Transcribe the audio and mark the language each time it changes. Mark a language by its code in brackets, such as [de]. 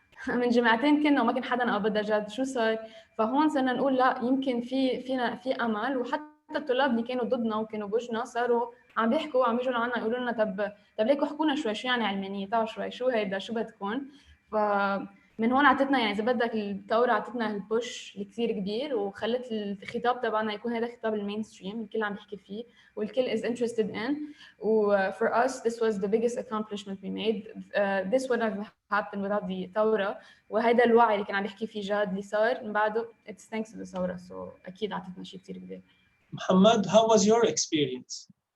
[ar] من جمعتين كنا وما كان حدا أبدا جد شو صار. فهون صرنا نقول لا يمكن في أمل، وحتى الطلاب اللي كانوا ضدنا وكانوا بوجنا صاروا عم بيحكوا، عم يجوا لعنا يقولوا لنا طب ليكوا احكوا لنا شوي شو يعني علمانية، تعالوا شوي شو هيدا شو بدكم. فمن هون عطتنا يعني إذا بدك الثورة عطتنا البوش الكثير كبير، وخلت الخطاب تبعنا يكون هذا خطاب المين ستريم الكل عم يحكي فيه والكل [en] is interested in. For us this was the biggest accomplishment we made. This would have happened without the [ar] ثورة، وهذا الوعي اللي كان عم يحكي فيه جاد اللي صار من بعده [en] it's thanks to the [ar] ثورة. So أكيد عطتنا شيء كثير كبير. [en] محمد, how was your experience?